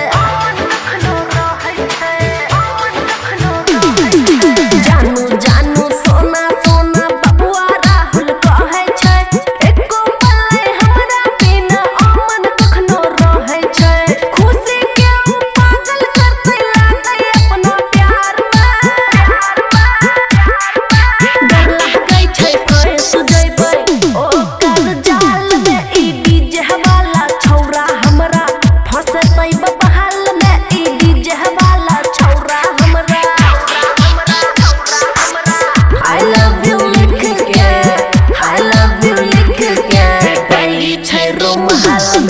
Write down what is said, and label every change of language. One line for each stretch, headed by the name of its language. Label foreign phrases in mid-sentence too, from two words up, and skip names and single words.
Maithili: जानू जानू सोना सोना बबुआ राहुल कहै छै एको पल नहीं हमरा बिना अमन कखनो रहै छै खुशी के पागल करतै लागै अपना प्यार डर लागै छै फंस जइबै ओकर जाल में ई डीजे वाला छौरा हमरा फंसतै बहाल में ई डीजे वाला छौरा हमरा
English: I love you
Maithili: लिख के
English: I love you
Maithili: लिख के गई छै रुमाल